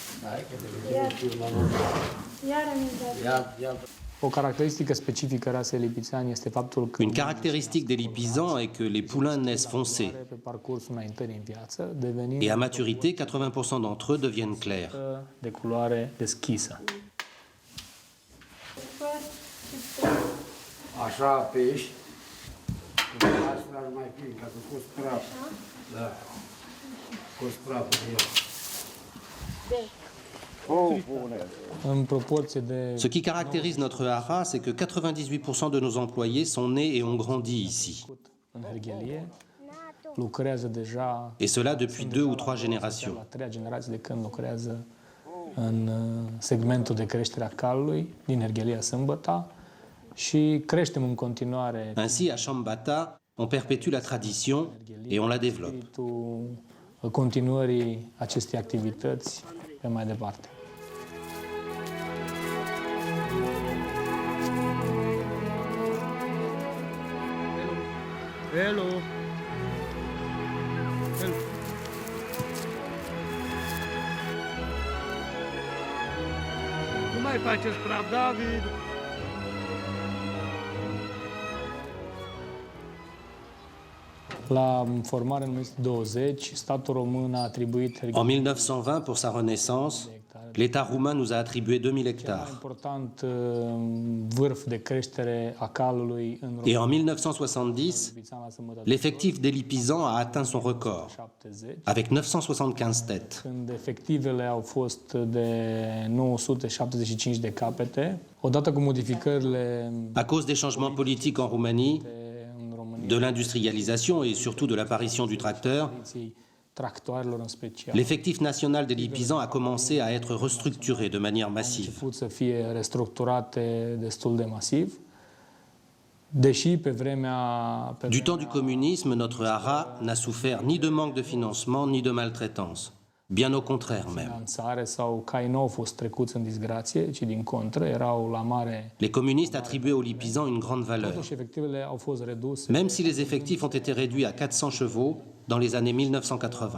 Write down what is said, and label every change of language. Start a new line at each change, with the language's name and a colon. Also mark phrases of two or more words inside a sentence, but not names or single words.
Romanian: O caracteristică specifică rasei lipițani este faptul că
French: Une caractéristique des Lipizans est que les poulains naissent foncés
Romanian: pe parcursul înaintării în viață, devenind
French: et à maturité, 80% d'entre eux deviennent clairs.
Romanian: de culoare deschisă. Așa apeși, asta ar mai fi, ca să scoți praful. Da. Scoți praful de el. În proporție de
French: Ce qui caractérise notre haras, c'est que 98% de nos employés sont nés et ont grandi ici.
Romanian: în herghelie, lucrează deja
French: Et cela depuis 2 ou 3 générations.
Romanian: la treia generație de când lucrează în segmentul de creștere a calului din herghelia Sâmbăta și creștem în continuare
French: Ainsi, à Chambata, on perpétue la tradition et on la développe.
Romanian: spiritul continuării acestei activități pe mai departe. Hello! Nu mai faceți praf, David! La formare în 1920, statul român a atribuit
French: En 1920, pour sa renaissance, l'État roumain nous a attribué 2000 hectares.
Romanian: important vârf de creștere a calului în
French: Et
Romanian: România.
French: en 1970, l'effectif des Lipizans a atteint son record, 70, avec 975 têtes.
Romanian: când efectivele au fost de 975 de capete. Odată cu modificările
French: À cause des changements politiques en Roumanie,
Romanian: în România,
French: de l'industrialisation et surtout de l'apparition du tracteur,
Romanian: tractoarelor în special,
French: l'effectif national des Lipizans a commencé à être restructuré de manière massive.
Romanian: început să fie restructurate destul de masiv, deși pe vremea
French: Du temps du communisme, notre haras n'a souffert ni de manque de financement ni de maltraitance. Bien au contraire même.
Romanian: finanțare sau cai nu au fost trecuți în disgrație, ci din contră erau la mare.
French: Les communistes attribuaient aux Lipizans une grande valeur.
Romanian: Totuși, efectivele au fost reduse
French: Même si les effectifs ont été réduits à 400 chevaux dans les années 1980.